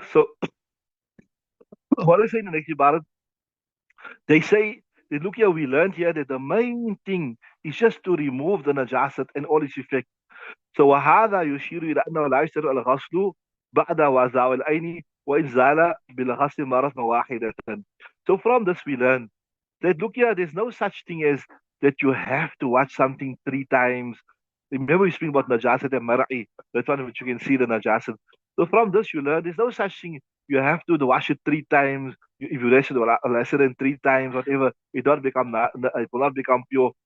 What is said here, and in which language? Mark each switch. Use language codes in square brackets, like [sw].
[en] So what I say in the next Ibarat, they say that look here, we learned here that the main thing is just to remove the najasat and all its effect. [ar] So وهذا يشير إلى أنه لا يشترط الغسل بعد وزع العين وإن زال بالغسل مرة واحدة. [en] So from this we learn that look here, there's no such thing as that you have to watch something 3 times. Remember, we speak about najasat and mar'i. That's one which you can see the najasat. So from this, you learn there's no such thing. You have to wash it 3 times. If you wash it lesser than 3 times, whatever, it don't become it will not become pure.